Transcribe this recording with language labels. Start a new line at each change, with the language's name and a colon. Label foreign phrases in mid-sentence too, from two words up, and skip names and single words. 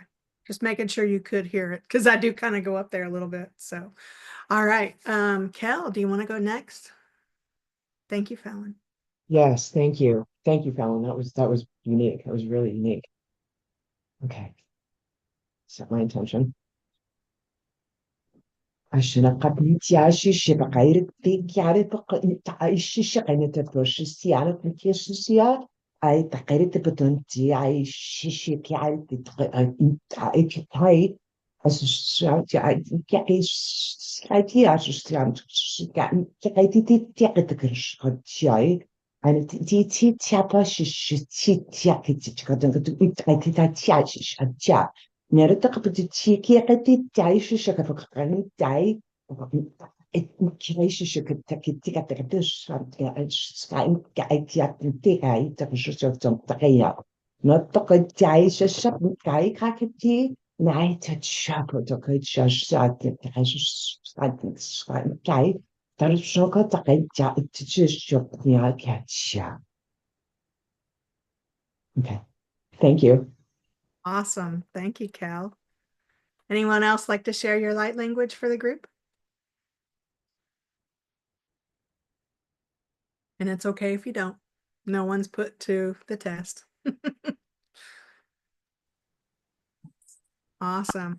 English: Just making sure you could hear it because I do kind of go up there a little bit. So, all right. Cal, do you want to go next? Thank you, Fallon. Yes, thank you. Thank you, Fallon. That was unique. That was really unique. Okay. Set my intention. عشان قبل تعيش شبغير تيجي تعيش شقنة تفرش تكيش أي تقريت بدون تعيش شيء تعيش تعيش تعيش Eine die tjapa tia kichika tita tia tia. Nero takapati tia kati tia shaka fakani tia. It kinesis tika tika shantia and sky tia tika ita shusha tia. Not the good tia shap tia kakati. Night at shop to good shot the tia. Tarushoko takaja itchishokniakacha. Okay. Thank you. Awesome. Thank you, Cal. Anyone else like to share your light language for the group? And it's okay if you don't. No one's put to the test. Awesome.